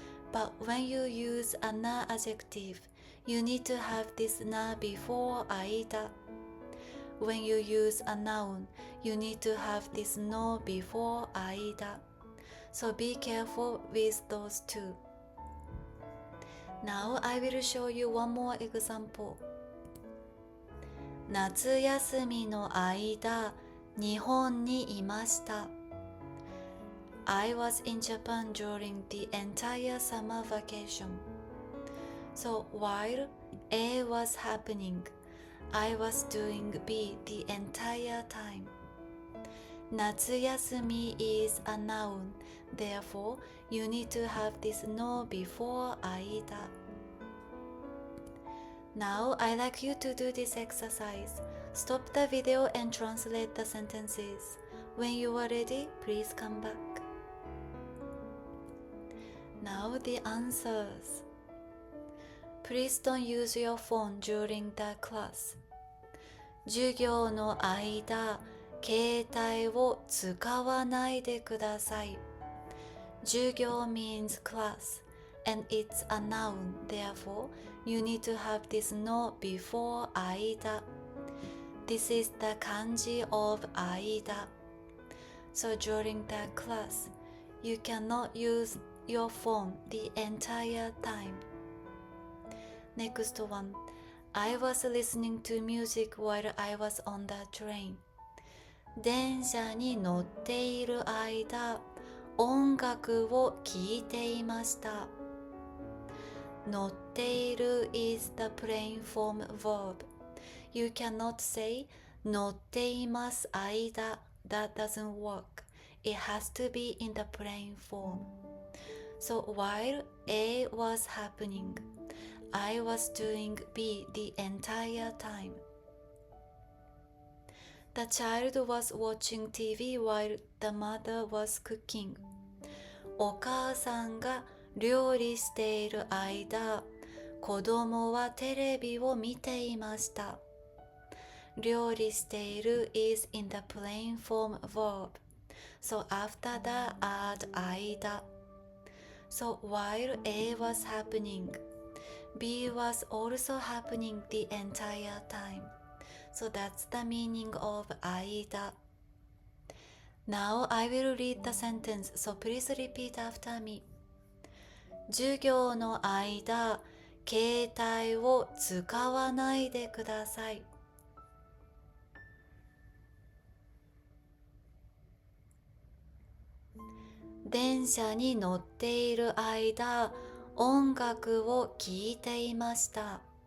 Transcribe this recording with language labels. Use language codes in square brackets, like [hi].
[en] But when you use a na adjective, you need to have this na before aida. When you use a noun, you need to have this no before aida. So be careful with those two. Now I will show you one more example. [ja] 夏休みの間、日本にいました。 [en] I was in Japan during the entire summer vacation. So while A was happening, I was doing B the entire time. 夏休み is a noun, therefore you need to have this no before aida. Now I'd like you to do this exercise. Stop the video and translate the sentences. When you are ready, please come back. Now the answers. Please don't use your phone during the class. [ja] 授業の間、携帯を使わないでください。 [en] 授業 means class, and it's a noun, therefore you need to have this no before aida. This is the kanji of aida. So during the class, you cannot use your phone the entire time. Next one. I was listening to music while I was on the train. [ja] 電車に乗っている間、音楽を聴いていました。 [en] 乗っている is the plain form verb. You cannot say [ja] 乗っています間. [en] That doesn't work. It has to be in the plain form. So while A was happening, I was doing B the entire time. The child was watching TV while the mother was cooking. [ja] お母さんが料理している間、子供はテレビを見ていました。 [en] 料理している is in the plain form verb. So after that, add aida. So while A was happening, B was also happening the entire time. So that's the meaning of aida. Now I will read the sentence, so please repeat after me. [ja] 授業の間、携帯を使わないでください。電車に乗っている間、音楽を聴いていました。